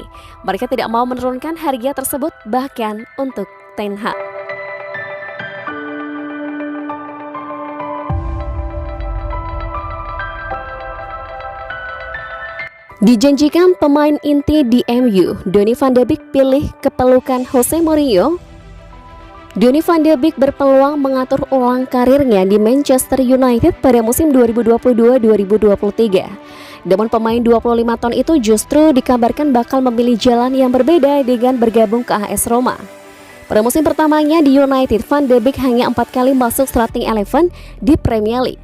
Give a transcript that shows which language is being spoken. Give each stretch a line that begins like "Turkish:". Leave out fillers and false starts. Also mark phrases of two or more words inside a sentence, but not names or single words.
Indonesian: Mereka tidak mau menurunkan harga tersebut bahkan untuk Ten Hag. Dijanjikan pemain inti di MU, Donny van de Beek pilih kepelukan Jose Mourinho. Donny van de Beek berpeluang mengatur ulang karirnya di Manchester United pada musim 2022-2023. Namun pemain 25 tahun itu justru dikabarkan bakal memilih jalan yang berbeda dengan bergabung ke AS Roma. Pada musim pertamanya di United, Van de Beek hanya 4 kali masuk starting 11 di Premier League.